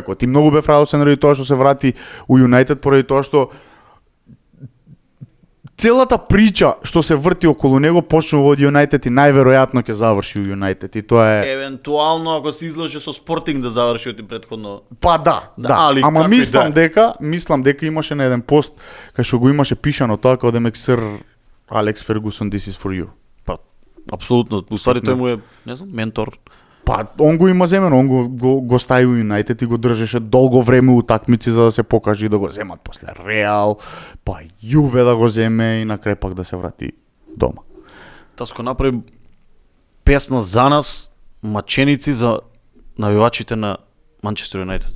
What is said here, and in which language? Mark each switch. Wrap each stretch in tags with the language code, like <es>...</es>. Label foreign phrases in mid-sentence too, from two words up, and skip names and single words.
<mk>И многу бев радосен ради тоа што се врати у Юнајтед, поради тоа што целата прича што се врти околу него почнува од Юнајтед и најверојатно ќе заврши у Юнајтед и тоа е евентуално ако се излаже со Спортинг да заврши од предходно. Па да. Ама мислам дека имаше на еден пост кај што го имаше пишано тоа како демек сир Алекс Фергусон</mk> <en>this is for you.</en> <mk>Па апсолутно, уствари тој му е, не знам, ментор. Па, он го има земено, он го стави у Юнајтед и го држеше долго време у такмици за да се покаже и да го земат после Реал, па Јуве да го земе и на крај пак да се врати дома. Таско направи песна за нас, маченици за навивачите на Манчестер Юнайтед.</mk>